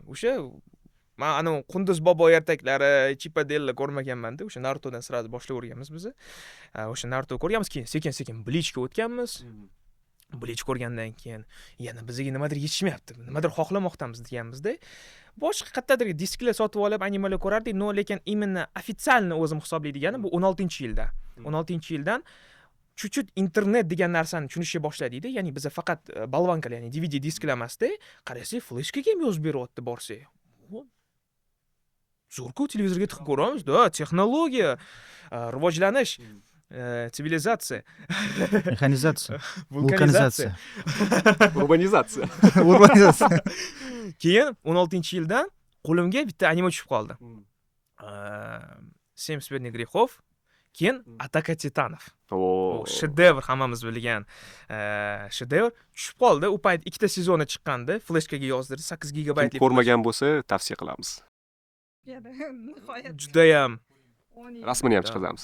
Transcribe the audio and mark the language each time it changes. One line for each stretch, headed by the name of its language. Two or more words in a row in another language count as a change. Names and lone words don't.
Uzbek: O'sha men ana Qunduz bobo ertaklari, Chipadella ko'rmaganman-da. O'sha Narutodan sirasi boshlayverganmiz biz. O'sha Naruto ko'rganmiz, keyin sekin-sekin Bleachga o'tganmiz. Bleach ko'rgandan keyin yana bizga nimadir yetishmayapti, nimadir xohlamoqdamiz deganmiz-da. Boshqa qayerdadir disklar sotib olib animalar ko'rardik, no lekin
Russian: именно официально
Uzbek: o'zim hisoblaydiganim bu 16-yilda. 16-yildan chut-chut internet degan narsani tushunishga boshladik-da. Ya'ni biz faqat bolvankalar, ya'ni DVD disklar emasda, qarasak fleshkaga ham yozib beryapti borsak. Zo'rku televizorga tiqib ko'ramiz, texnologiya, rivojlanish, sivilizatsiya, mexanizatsiya, vulkanizatsiya, urbanizatsiya. Keyin 16-yildan qo'limga bitta anime tushib qoldi.
Russian: 7 смертных грехов,
Uzbek: keyin Ataka Titanov. Shedevr, hammamiz bilgan shedevr tushib qoldi. U payt 2 ta sezoni chiqqandi, fleshkaga yozdirdi, 8 gigabaytlik. Ko'rmagan bo'lsa, tavsiya qilamiz. Judayam Rasmini ham chiqazamiz.